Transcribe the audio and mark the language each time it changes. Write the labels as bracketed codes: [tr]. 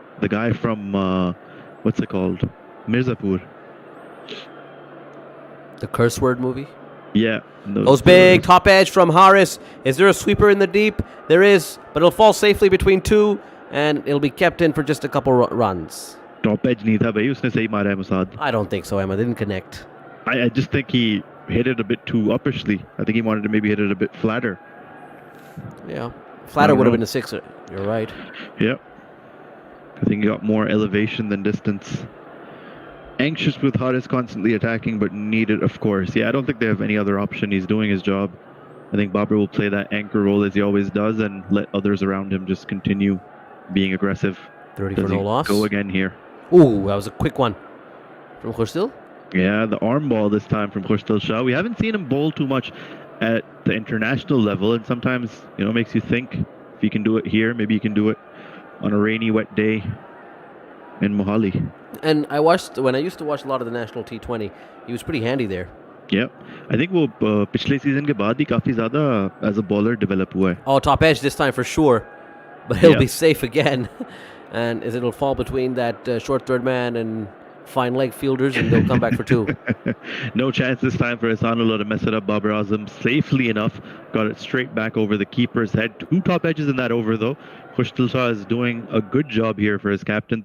[en] The guy from... what's it called? Mirzapur. The curse word movie. Yeah. Those big top edge from Haris. Is there a sweeper in the deep? There is, but it'll fall safely between 2, and it'll be kept in for just a couple runs. [hi] Top edge नहीं था भाई, उसने सही मारा है Musad. [en] I don't think so, Emma. They didn't connect. I just think he hit it a bit too uppishly. I think he wanted to maybe hit it a bit flatter. Yeah. Flatter would have been a 6er. You're right. Yep. I think he got more elevation than distance. Anxious with Haris constantly attacking, but needed, of course. Yeah, I don't think they have any other option. He's doing his job. I think Babar will play that anchor role as he always does and let others around him just continue being aggressive. 30 Does for no he loss. go again here? Ooh, that was a quick one. From Khushtal? Yeah, the arm ball this time from Khushtal Shah. We haven't seen him bowl too much at the international level, and sometimes, makes you think if he can do it here, maybe he can do it on a rainy, wet day in Mohali. And when I used to watch a lot of the national T20, he was pretty handy there. Yeah, I think [hi] वो पिछले season के बाद ही काफी ज़्यादा [en] as a bowler [hi] develop हुआ है. [en] Oh, top edge this time for sure. But he'll Yeah. be safe again. And it'll fall between that short third man and fine leg fielders, and they'll come back for 2. No chance this time for Ihsanola to mess it up. Babar Azam safely enough got it straight back over the keeper's head. 2 top edges in that over though. Khushtal Shah is doing a good job here for his captain.